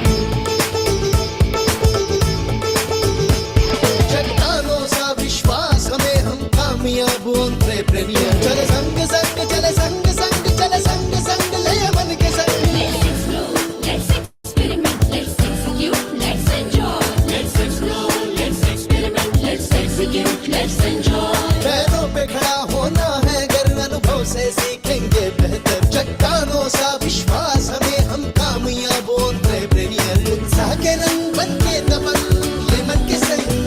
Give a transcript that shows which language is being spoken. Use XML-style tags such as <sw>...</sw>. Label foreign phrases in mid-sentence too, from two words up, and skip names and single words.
<hi>चट्टानों सा विश्वास हमें, हम कामयाब एंटरप्रेन्योर। चले संग संग, चले संग संग, चले संग संग ले मन के संग।</hi> <en>Let's explore, let's experiment, let's execute, let's enjoy. Let's explore, let's experiment, let's execute, let's enjoy.</en> <hi>पैरों पे खड़ा होना है अगर अनुभव से सीखेंगे बेहतर। चट्टानों सा विश्वास हमें, हम कामयाब एंटरप्रेन्योर। उत्साह के रंग बन के दबन ले मन के संग।</hi>